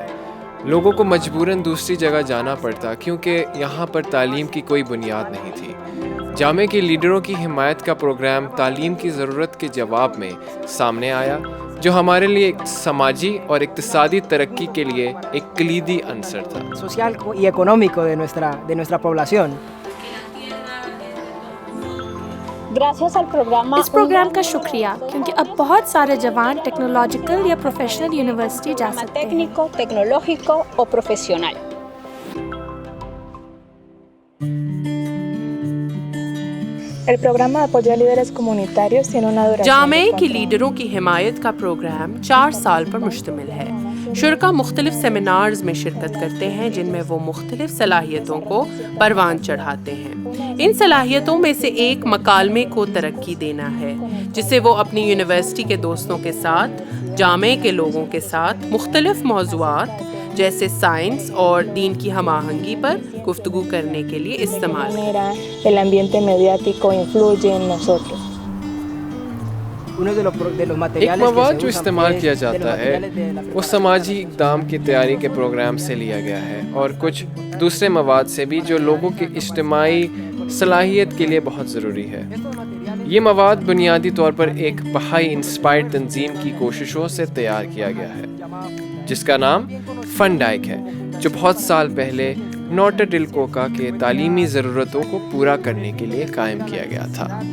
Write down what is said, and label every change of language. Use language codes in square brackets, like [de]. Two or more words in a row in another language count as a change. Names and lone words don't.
[ur] لوگوں کو مجبوراً دوسری جگہ جانا پڑتا کیونکہ یہاں پر تعلیم کی کوئی بنیاد نہیں تھی. جامعہ کے لیڈروں کی حمایت کا پروگرام تعلیم کی ضرورت کے جواب میں سامنے آیا، جو ہمارے لیے ایک سماجی اور اقتصادی ترقی کے لیے ایک کلیدی عنصر تھا. [es] social y económico de nuestra población. [ur] اس پروگرام کا شکریہ کیونکہ اب بہت سارے جوان ٹیکنالوجیکل یا [en] professional university [ur] جا سکتے ہیں. [es] tecnológico o profesional. El programa de apoyo a líderes comunitarios tiene una duración. [ur] جامعے کے لیڈروں کی حمایت کا پروگرام 4 سال پر مشتمل ہے. شرکا مختلف سیمینارز میں شرکت کرتے ہیں جن میں وہ مختلف صلاحیتوں کو پروان چڑھاتے ہیں. ان صلاحیتوں میں سے ایک مکالمے کو ترقی دینا ہے، جسے وہ اپنی یونیورسٹی کے دوستوں کے ساتھ، جامعے کے لوگوں کے ساتھ مختلف موضوعات جیسے سائنس اور دین کی ہم آہنگی پر گفتگو کرنے کے لیے استعمال کریں. [es] El ambiente mediático influye en nosotros. [ur] ایک مواد جو استعمال کیا جاتا ہے وہ سماجی اقدام کی تیاری کے پروگرام سے لیا گیا ہے، اور کچھ دوسرے مواد سے بھی جو لوگوں کی اجتماعی صلاحیت کے لیے بہت ضروری ہے. یہ مواد بنیادی طور پر ایک بہائی انسپائرڈ تنظیم کی کوششوں سے تیار کیا گیا ہے، جس کا نام فن ڈائک ہے، جو بہت سال پہلے نارتھ الکوکا کے تعلیمی ضرورتوں کو پورا کرنے کے لیے قائم کیا گیا تھا.